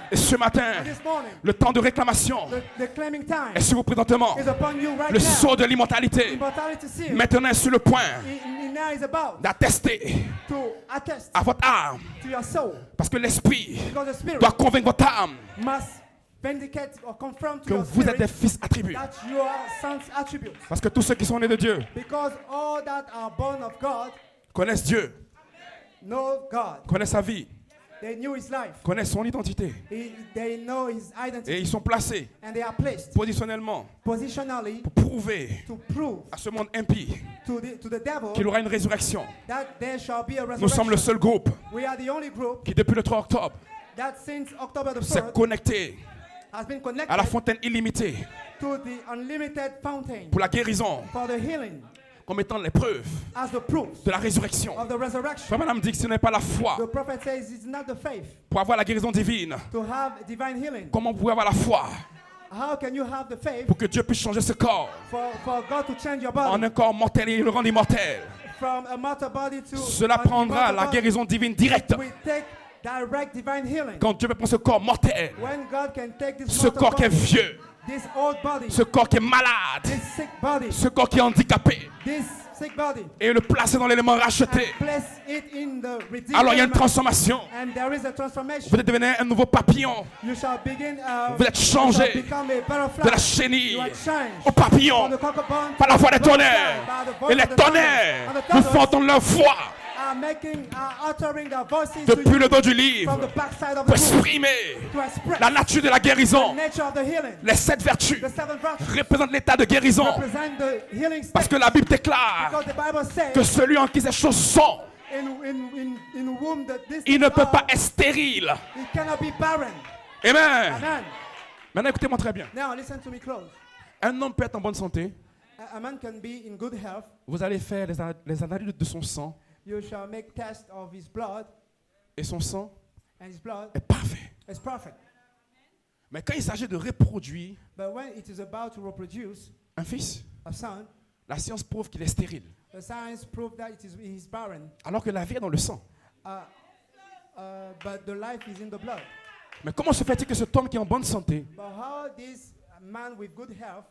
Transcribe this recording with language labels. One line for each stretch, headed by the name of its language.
French: Et ce matin,
English: And this morning,
French: le temps de réclamation
English: the claiming time
French: est sur vous présentement.
English: is upon you right
French: Le
English: now.
French: sceau de l'immortalité
English: Immortality seal
French: maintenant est sur le point
English: now is about
French: d'attester
English: to attest
French: à votre âme,
English: to your soul,
French: parce que l'Esprit
English: because the Spirit
French: doit convaincre votre âme
English: must vindicate or confirm to
French: que
English: your
French: vous êtes des
English: spirit
French: fils attribués.
English: that you are sons attributes.
French: Parce que tous ceux qui sont nés de Dieu
English: Because all that are born of God
French: connaissent Dieu,
English: know God.
French: connaissent sa vie,
English: They knew His life.
French: connaissent son identité.
English: They know His
French: Et
English: identity.
French: ils sont placés
English: And they are placed
French: positionnellement
English: positionally
French: pour prouver
English: to prove
French: à ce monde impie
English: to the devil
French: qu'il aura une résurrection.
English: that there shall be a
French: Nous sommes le
English: resurrection.
French: seul groupe
English: We are the only group
French: qui, depuis le 3 octobre,
English: that since October the
French: s'est
English: 3rd
French: connecté
English: has been
French: à la
English: connected
French: fontaine illimitée
English: to the unlimited fountain
French: pour la guérison
English: for the healing
French: comme étant l'épreuve
English: as the proof
French: de la résurrection.
English: of the resurrection.
French: Frère Madame dit que ce n'est pas la foi
English: The prophet says it's not the faith
French: pour avoir la guérison divine.
English: to have divine healing.
French: Comment vous pouvez avoir la foi
English: How can you have the faith
French: pour que Dieu puisse changer ce corps
English: for God to change your
French: en
English: body
French: un corps mortel et le rendre immortel?
English: from a mortal body to
French: Cela
English: an
French: prendra
English: immortal
French: la
English: body?
French: guérison divine directe.
English: We take direct divine healing.
French: Quand Dieu peut prendre ce corps mortel,
English: When God can take this
French: ce
English: mortal
French: corps qui est
English: body,
French: vieux,
English: this old body,
French: ce corps qui est malade,
English: this sick body,
French: ce corps qui est handicapé,
English: this sick body,
French: et le placer dans l'élément
English: and
French: racheté.
English: place it in the redeemed
French: Alors il y a une
English: element.
French: transformation.
English: And there is a transformation.
French: Vous devenez un nouveau papillon,
English: You shall begin.
French: Vous êtes
English: you shall
French: changé
English: become a butterfly.
French: de la chenille
English: You are changed
French: au papillon
English: from the cockabone
French: par la voix des
English: to the
French: tonnerres.
English: butterfly, by the voice
French: Et les
English: of the thunder.
French: tonnerres
English: And the
French: vous
English: thunders
French: font entendre leur voix
English: are uttering their voices
French: depuis
English: to
French: le
English: you
French: dos du
English: from
French: livre
English: the backside of
French: pour
English: the book
French: exprimer
English: to express
French: la nature de la
English: the
French: guérison.
English: nature of the healing.
French: Les 7 vertus
English: The seven virtues
French: représentent l'état de guérison.
English: represent the healing
French: Parce
English: state.
French: que la Bible déclare
English: Because the Bible says
French: que celui en qui ces choses sont,
English: in whom that this
French: il ne peut
English: are,
French: pas être stérile.
English: it cannot be barren.
French: Amen.
English: Amen.
French: Maintenant écoutez-moi très bien.
English: Now listen to me close.
French: Un homme peut être en bonne santé.
English: A man can be in good health.
French: Vous allez faire les analyses de son sang.
English: You shall make test of his blood,
French: Et son sang
English: and his blood
French: est parfait.
English: is perfect.
French: Mais quand il s'agit de reproduire
English: But when it is about to reproduce
French: un fils,
English: a son,
French: la science prouve qu'il est stérile.
English: the science proved that he is barren.
French: Alors que la vie est dans le sang.
English: But the life is in the blood.
French: Mais comment se fait-il que cet homme qui est en bonne santé,
English: But how this man with good health,